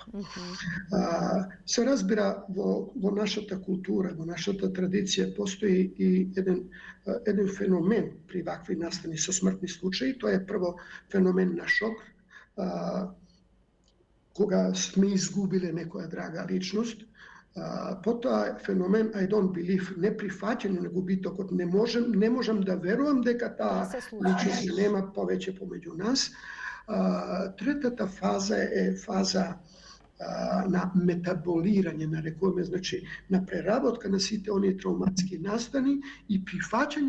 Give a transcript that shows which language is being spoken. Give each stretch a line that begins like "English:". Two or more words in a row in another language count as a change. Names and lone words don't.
Macedonian: Се разбира, во нашата култура, во нашата традиција постои и еден феномен при вакви настани со смртни случаи. Тоа е прво феномен на шок, кога сме изгубиле некоја драга личност. Потоа феномен
English: I don't believe,
Macedonian: неприфаќање на губитокот, не можам да верувам дека таа личност нема повеќе помеѓу нас. Третата фаза е фаза на метаболирање, нарекуваме, значи на преработка на сите оние травматски настани и прифаќање